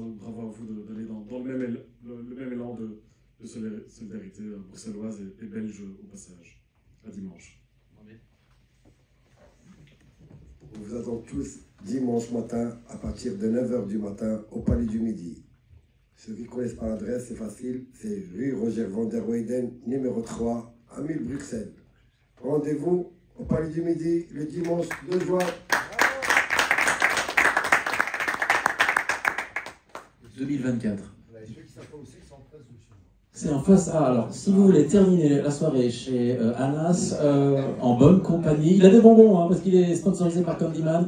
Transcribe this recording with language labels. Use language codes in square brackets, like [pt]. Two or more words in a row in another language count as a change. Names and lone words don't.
[fr] Donc bravo à vous d'aller dans le même élan de solidarité bruxelloise et belge au passage. À dimanche. On vous attend tous dimanche matin à partir de 9h du matin au Palais du Midi. Ceux qui ne connaissent pas l'adresse, c'est facile, c'est rue Roger van der Weyden, numéro 3, à 1000 Bruxelles. Rendez-vous au Palais du Midi le dimanche 2 juin. 2024. C'est en face. Ah, alors, si vous voulez terminer la soirée chez Anas, en bonne compagnie, il a des bonbons, hein, parce qu'il est sponsorisé par Candyman.